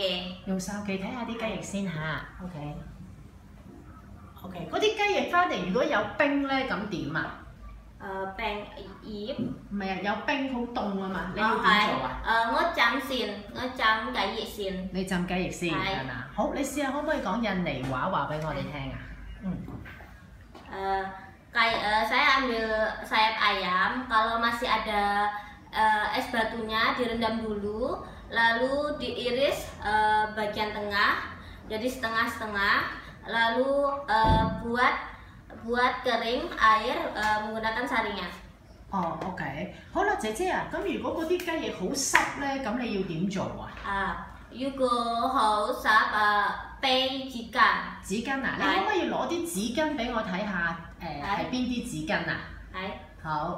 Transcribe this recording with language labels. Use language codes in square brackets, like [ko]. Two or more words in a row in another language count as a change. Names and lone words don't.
[yue] 用手機睇下啲雞翼先嚇。OK， 嗰啲雞翼翻嚟如果有冰咧，咁點啊？冰葉。唔係啊，有冰好凍啊嘛，你要點做啊？我浸雞翼先。你浸雞翼先係嘛？好，你試下可唔可以講印尼話話俾我哋聽啊 [id] ？Saya ambil sayap ayam, kalau masih ada es batunya direndam dulu, lalu diiris bagian tengah, jadi setengah-setengah, lalu buat kering air menggunakan saringan。 [yue] OK， 好啦，姐姐啊，咁如果嗰啲雞翼好濕咧，咁你要點做啊？如果好濕俾紙巾。紙巾啊？你可唔可以攞啲紙巾俾我睇下？係邊啲紙巾啊？係。好，